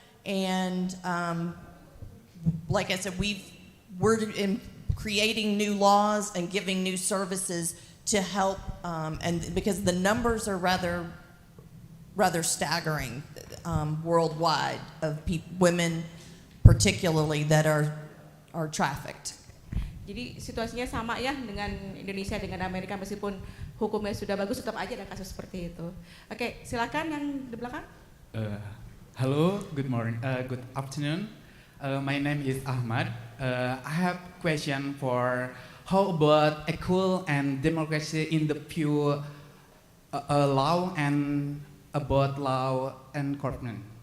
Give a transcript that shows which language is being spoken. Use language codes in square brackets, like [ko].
[en] And like I said, we're creating new laws and giving new services to help, and because the numbers are rather staggering worldwide of women, particularly, that are trafficked. [id] Jadi situasinya sama ya dengan Indonesia, dengan Amerika, meskipun hukumnya sudah bagus, tetap aja ada kasus seperti itu. Oke, silakan yang di belakang. [en] Hello, good morning, good afternoon. My name is Ahmad. I have question for how about equal and democracy in the pure law and about law enforcement.